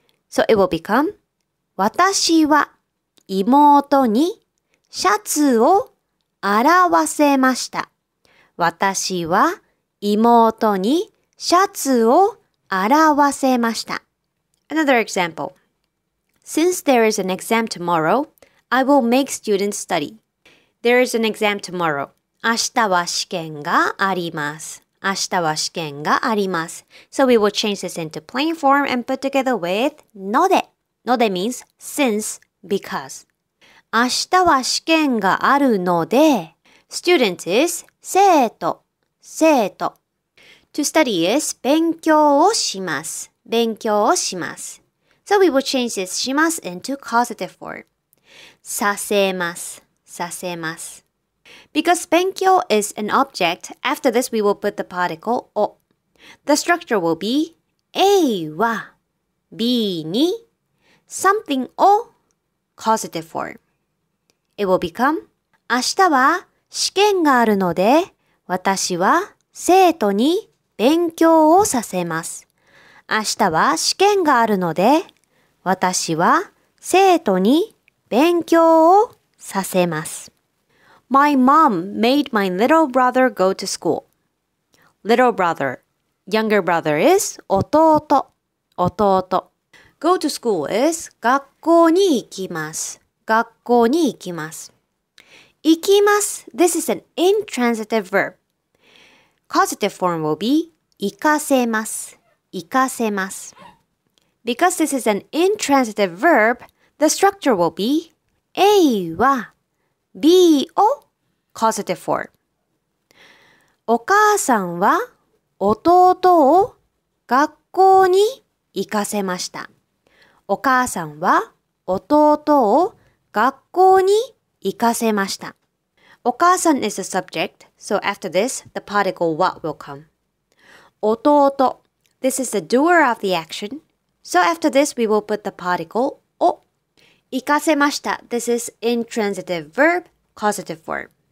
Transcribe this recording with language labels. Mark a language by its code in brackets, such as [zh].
[en] So it will become [ja] 私は妹にシャツを洗わせました。私は妹にシャツを洗わせました。 [en] Another example. Since there is an exam tomorrow, I will make students study. There is an exam tomorrow. [ja] 明日は試験があります。明日は試験があります。 [en] So we will change this into plain form and put together with ので。ので means since, because. [ja] 明日は試験があるので [en] student is [ja] 生徒。生徒。 [en] To study is 勉強をします。 [ja] 勉強をします。 [en] So we will change this します into causative form. [ja] させます。させます。 [en] Because 勉強 is an object, after this we will put the particle を。 The structure will be A は B に something を causative form. It will become [ja] 明日は試験があるので私は生徒に勉強をさせます。明日は試験があるので私は生徒に勉強をさせます。 [en] My mom made my little brother go to school. Little brother, younger brother is 弟。 [ja] 弟。 [en] Go to school is [ja] 学校に行きます。学校に行きます。 [en] 行きます this is an intransitive verb. Causative form will be 行かせます。 [ja] 行かせます。 [en] Because this is an intransitive verb, the structure will be A は B を causative form. [ja] お母さんは弟を学校に行かせました。お母さんは弟を学校に行かせました。 [en] お母さん is the subject, so after this, the particle は will come. 弟 this is the doer of the action, so after this we will put the particle を。行かせました this is intransitive verb, causative form.